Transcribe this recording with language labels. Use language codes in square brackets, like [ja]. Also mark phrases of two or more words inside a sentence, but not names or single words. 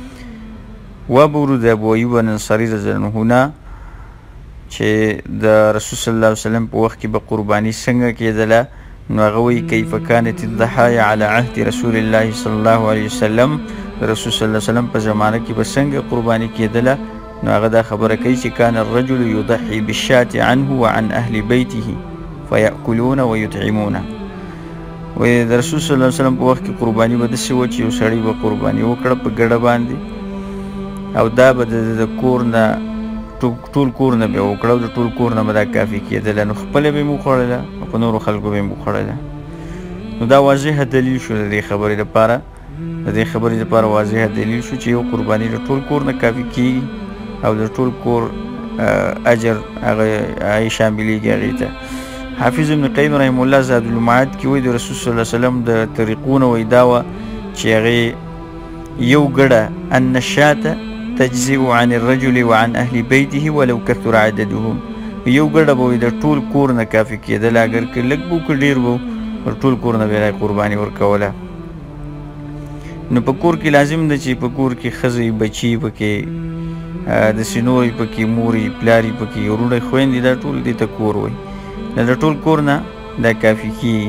[ps] وابورو د ابو ایوب الانصاري [ar] رضی الله عنه [ps] نه چې د رسول [ar] صلی الله علیه وسلم [ps] په وخت کې به قرباني څنګه کېدله، نو هغه وایي [ar] کیف کانت الضحایا علی عهد رسول الله صلی الله علیه وسلم. [ps] د رسول [ar] صلی الله علیه وسلم [ps] په زمانه کې به څنګه قرباني کېدله، نو هغه دا خبره کوي چې [ar] کان الرجل یضحي بالشاة عنه وعن اهل بیته فیأکلون ویطعمون. [ps] وایي د رسول [ar] صلی الله علیه وسلم [ps] په وخت کې قرباني به داسې وه چې یو سړی به قرباني وکړه په ګډه باندې، او دا به د کور نه ټول کور نه به یې وکړه او د ټول کور نه به دا کافي کېدله، نو خپله به یې وخوړله او په نورو خلکو به یې وخوړله. نو دا واضحه دلیل شو د دې خبرې لپاره، د دې خبرې لپاره واضحه دلیل شو چې یو قرباني د ټول کور نه کافي کېږي او د ټول کور اجر هغه شاملېږي هغې ته. حافظ ابن قیم [ar] رحمه الله [ps] زاد المعاد کې وایي د رسول [ar] صلی الله علیه وسلم [ps] د طریقو نه وایي دا وه چې هغې یو ګډه [ar] ان الشاة تجزئ عن الرجل وعن اهل بیته ولو کثر عددهم. [ps] یو ګډه به وایي د ټول کور نه کافي کېدله، اگر که لږ به که ډېر به پر ټول کور نه به یې قرباني ورکوله. نو په کور کې لازم ده چې په کور کې ښځې بچي پکې داسې نورې پکې مورې پلارې پکې وروڼه خویندې دا ټول دې ته کور وایي، د ټول کور نه دا کافي کېږي.